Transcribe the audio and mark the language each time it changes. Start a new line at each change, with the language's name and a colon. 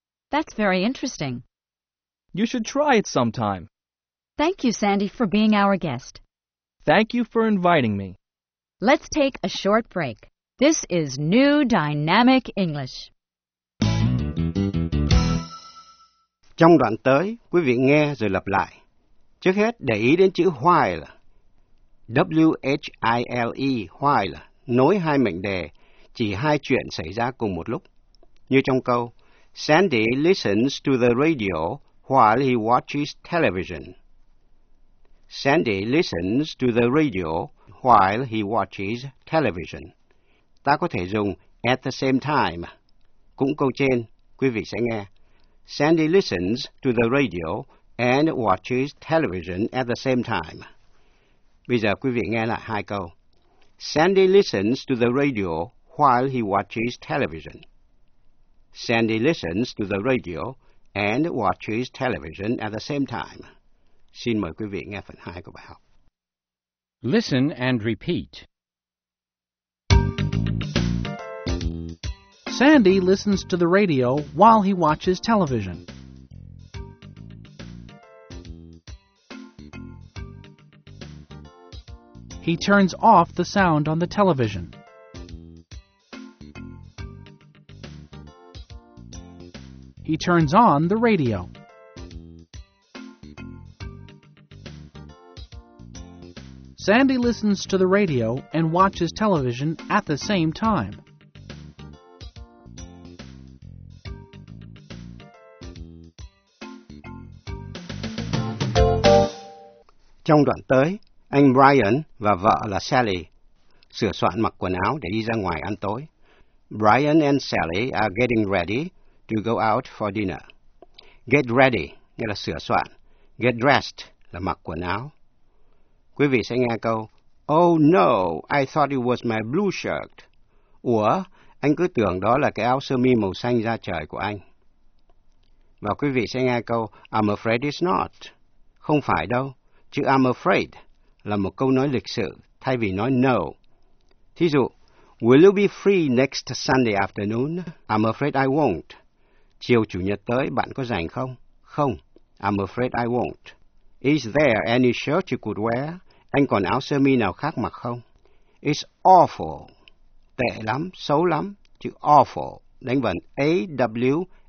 English: That's very interesting. You should try it sometime. Thank you, Sandy, for being our guest. Thank you for inviting me. Let's take a short break. This is New Dynamic English.
Vietnamese: Trong đoạn tới, quý vị nghe rồi lặp lại. Trước hết, để ý đến chữ while. W-H-I-L-E, while, nối hai mệnh đề, chỉ hai chuyện xảy ra cùng một lúc. Như trong câu,
English: Sandy listens to the radio while he watches television. Sandy listens to the radio while he watches television.
Vietnamese: Ta có thể dùng
English: at the same time.
Vietnamese: Cũng câu trên, quý vị sẽ nghe.
English: Sandy listens to the radio and watches television at the same time.
Vietnamese: Bây giờ quý vị nghe lại hai câu.
English: Sandy listens to the radio while he watches television. Sandy listens to the radio and watches television at the same time.
Vietnamese: Xin mời quý vị nghe phần hai của bài học.
English: Listen and repeat. Sandy listens to the radio while he watches television. He turns off the sound on the television. He turns on the radio. Sandy listens to the radio and watches television at the same time.
Vietnamese: Trong đoạn tới, anh Brian và vợ là Sally sửa soạn mặc quần áo để đi ra ngoài ăn tối.
English: Brian and Sally are getting ready to go out for dinner. Get ready
Vietnamese: nghĩa là sửa soạn.
English: Get dressed
Vietnamese: là mặc quần áo. Quý vị sẽ nghe câu,
English: Oh no, I thought it was my blue shirt.
Vietnamese: Ủa, anh cứ tưởng đó là cái áo sơ mi màu xanh da trời của anh. Và quý vị sẽ nghe câu,
English: I'm afraid it's not.
Vietnamese: Không phải đâu. Chữ I'm afraid là một câu nói lịch sự thay vì nói no. Thí dụ,
English: will you be free next Sunday afternoon? I'm afraid I won't.
Vietnamese: Chiều chủ nhật tới bạn có rảnh không? Không,
English: I'm afraid I won't. Is there any shirt you could wear?
Vietnamese: Anh còn áo sơ mi nào khác mặc không?
English: It's awful.
Vietnamese: Tệ lắm, xấu lắm. Chữ awful đánh vần A-W-F-U-L.